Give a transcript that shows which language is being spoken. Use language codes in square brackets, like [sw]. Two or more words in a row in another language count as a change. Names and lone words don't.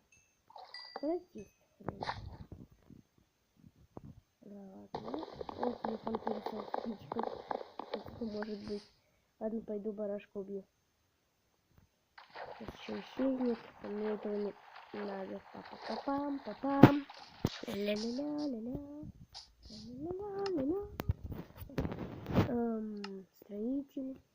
[ru] Простите. Ладно. О, телефон перестал пичкать. Что может быть? Ладно, пойду барашка убью. Сейчас еще исчезнет. Мне этого не надо. Па-па-па-пам. Ля-ля-ля-ля-ля. Строитель.